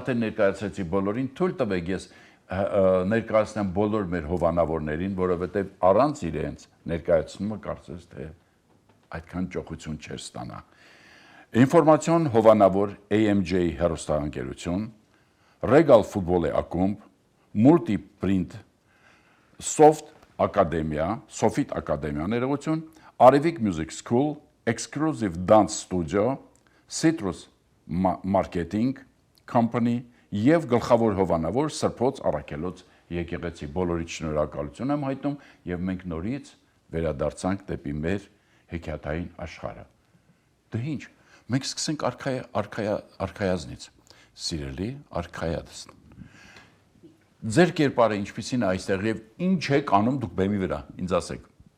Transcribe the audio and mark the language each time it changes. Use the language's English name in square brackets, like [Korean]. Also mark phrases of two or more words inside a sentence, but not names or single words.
[Armenian] արդեն ներկայացրեցի բոլորին, թույլ տվեք ես ներկայացնեմ բոլոր մեր հովանավորներին, որովհետև առանց իրենց ներկայացումը կարծես թե այդքան ճոխություն չեր ստանա։ Ինֆորմացիոն հովանավոր AMJ հեռուստաընկերություն, Regal ֆուտբոլի ակումբ, Multiprint Soft Sofit ակադեմիա ներողություն, Arivik Music School, Exclusive Dance Studio, Citrus Marketing Company եւ գլխավոր հովանավոր Սրբոց Արաքելոց եկեղեցի բոլորիդ շնորհակալություն եմ հայտնում եւ մենք նորից վերադարձանք դեպի մեր հեքիաթային աշխարհը։ Դե ինչ, մենք սկսենք արքայազնից։ Սիրելի արքայազն։ Ձեր կերպարը ինչպիսին է այստեղ եւ ինչ եք անում դուք բեմի վրա, ինձ ասեք։